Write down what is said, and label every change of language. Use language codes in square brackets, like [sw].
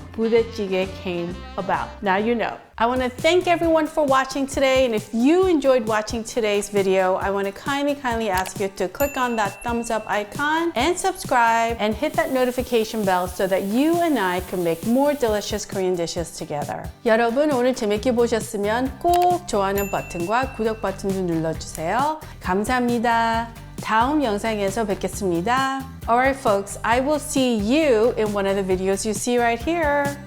[en] Budae-Jjigae came about. Now you know. I want to thank everyone for watching today, and if you enjoyed watching today's video, I want to kindly ask you to click on that thumbs up icon and subscribe and hit that notification bell so that you and I can make more delicious Korean dishes together. [ko] 여러분 오늘 재밌게 보셨으면 꼭 좋아하는 버튼과 구독 버튼도 눌러주세요. 감사합니다. 다음 영상에서 뵙겠습니다. [en] Alright folks, I will see you in one of the videos you see right here.